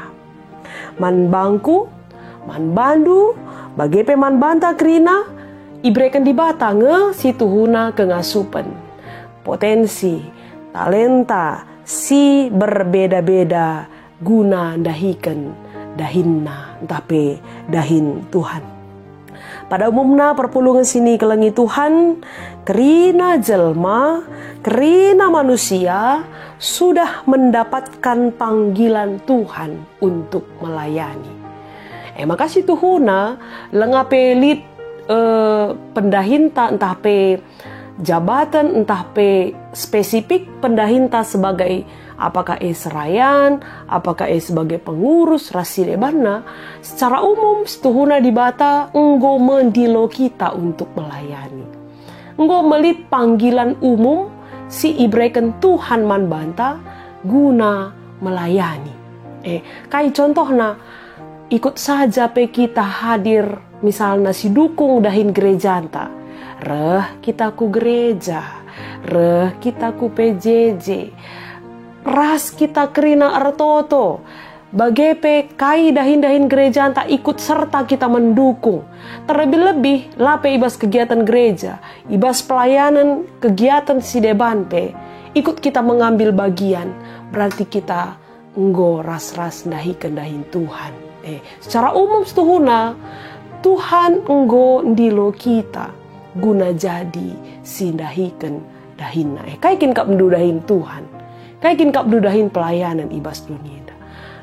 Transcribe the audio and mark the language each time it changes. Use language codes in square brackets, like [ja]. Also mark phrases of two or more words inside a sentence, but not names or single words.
[btx] Man bangku, man bandu, bagi peman banta krina, ibreken di batang si tuhuna kengasupan. Potensi, talenta, si berbeda-beda guna dahikan dahinna, tapi dahin Tuhan. [id] Pada umumnya [btx] perpulungan sini kelengi Tuhan, kerina jelma, kerina [id] manusia sudah mendapatkan panggilan Tuhan untuk melayani. [btx] Makasih Tuhuna lengape lit pendahinta entah pe jabatan entah pe spesifik pendahinta sebagai apakah serayan, apakah sebagai pengurus rasi debana, secara umum Tuhuna di bata enggo mendilo kita [id] untuk melayani. [btx] Enggo melit panggilan umum si ibreken Tuhan man banta guna melayani. Kai contohna ikut saja pe kita hadir misalnya si dukung dahin gereja anta. Reh kita ku gereja, reh kita ku PJJ, ras kita kerina artoto. Bagepe kai dahin-dahin gereja anta ikut serta kita mendukung. Terlebih-lebih lape ibas kegiatan gereja, ibas pelayanan kegiatan si deban pe, [id] ikut kita mengambil bagian. [btx] Berarti kita enggo ras-ras dahin Tuhan. [id] Secara umum [btx] setuhuna Tuhan enggo ndilo kita guna jadi sindahiken dahinna. Kaikin kap mendudahin Tuhan, kaikin kap mendudahin pelayanan ibas dunia.